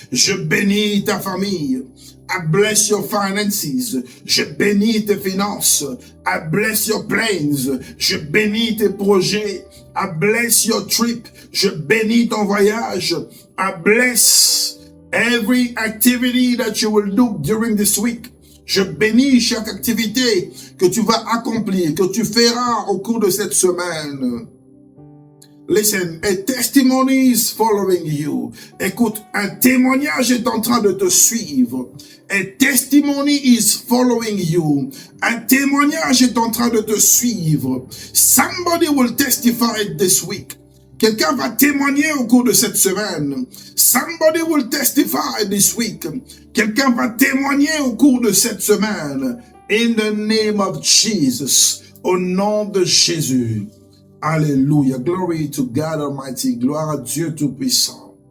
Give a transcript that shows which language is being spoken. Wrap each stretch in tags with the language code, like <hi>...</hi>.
<fr>Je bénis ta famille.</fr> <en>I bless your finances.</en> <fr>Je bénis tes finances.</fr> <en>I bless your plans.</en> <fr>Je bénis tes projets.</fr> <en>I bless your trip.</en> <fr>Je bénis ton voyage.</fr> <en>I bless every activity that you will do during this week.</en> <fr>Je bénis chaque activité que tu vas accomplir, que tu feras au cours de cette semaine.</fr> <en>Listen, a testimony is following you.</en> <fr>Écoute, un témoignage est en train de te suivre.</fr> <en>A testimony is following you.</en> <fr>Un témoignage est en train de te suivre.</fr> <en>Somebody will testify this week.</en> <fr>Quelqu'un va témoigner au cours de cette semaine.</fr> <en>Somebody will testify this week.</en> <fr>Quelqu'un va témoigner au cours de cette semaine.</fr> <en>In the name of Jesus.</en> <fr>Au nom de Jésus. Alléluia.</fr> <en>Glory to God Almighty.</en> <fr>Gloire à Dieu Tout-Puissant.</fr>